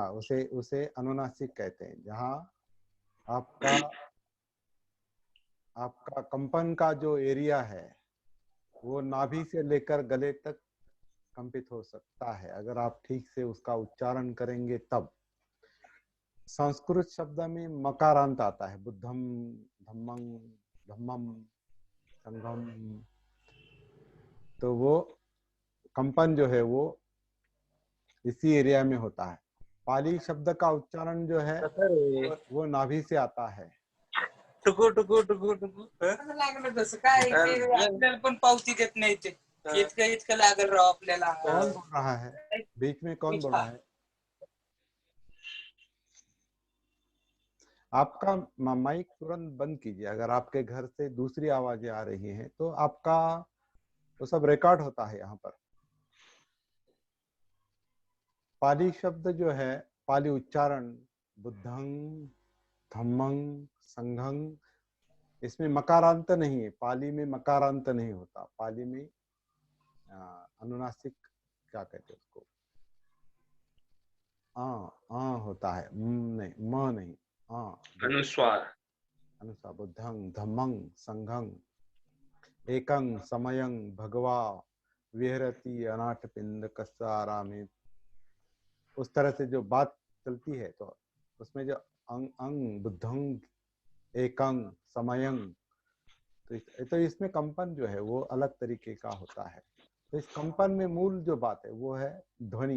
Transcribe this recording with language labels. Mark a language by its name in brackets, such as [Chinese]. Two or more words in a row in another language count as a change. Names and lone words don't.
[Hindi] हाँ, उसे अनुनासिक कहते हैं। जहाँ आपका कंपन का जो एरिया है वो नाभि से लेकर गले तक कंपित हो सकता है, अगर आप ठीक से उसका उच्चारण करेंगे तब। संस्कृत शब्द में मकारांत आता है, [Pali] बुद्धम, धम्मं, धम्मम, संघम, [Hindi] तो वो कंपन जो है वो इसी एरिया में होता है। पाली शब्द का उच्चारण जो है वो नाभि से आता है। [Marathi] टुकू टुकू टुकू टुकू लागलं तसं काय आपल्याला पण पावती देत नाही ते, इतकं लागल राव आपल्याला। [Hindi] कौन बोल रहा है बीच में, कौन बोल रहा है? आपका माइक तुरंत बंद कीजिए। अगर आपके घर से दूसरी आवाजें आ रही हैं तो आपका वो सब रिकॉर्ड होता है यहाँ पर। पाली शब्द जो है, पाली उच्चारण, [Pali] बुद्धंग, धम्मंग, संघंग, [Hindi] इसमें मकारांत नहीं है। पाली में मकारांत नहीं होता। पाली में अनुनासिक क्या कहते हैं उसको, होता है, नहीं, म नहीं, अनुस्वार। [Pali] अनुस्वार। बुद्धंग, धम्मंग, संघंग, एकं समयं भगवा विहरति अनाथ पिंड कसारा में। [Hindi] उस तरह से जो बात चलती है तो उसमें जो अंग अंग, [Pali] बुद्धंग, एकं, समयं, [Hindi] तो इसमें कंपन जो है वो अलग तरीके का होता है। तो इस कंपन में मूल जो बात है वो है ध्वनि।